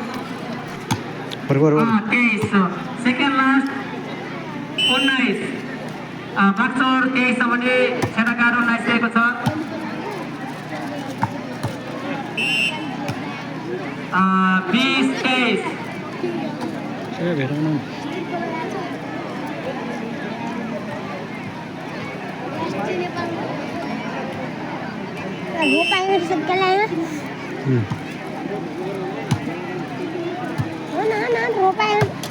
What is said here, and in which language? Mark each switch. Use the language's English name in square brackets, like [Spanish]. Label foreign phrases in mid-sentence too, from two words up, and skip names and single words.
[Nepali] 23 सेकेन्ड लास्ट 19 बागचौर 23 छ भने छेडाका 19 रहेको छ 20-23 भेटाउनु [Hindi] वो पाएंगे सबके लाएंगे ना ना वो पाएंगे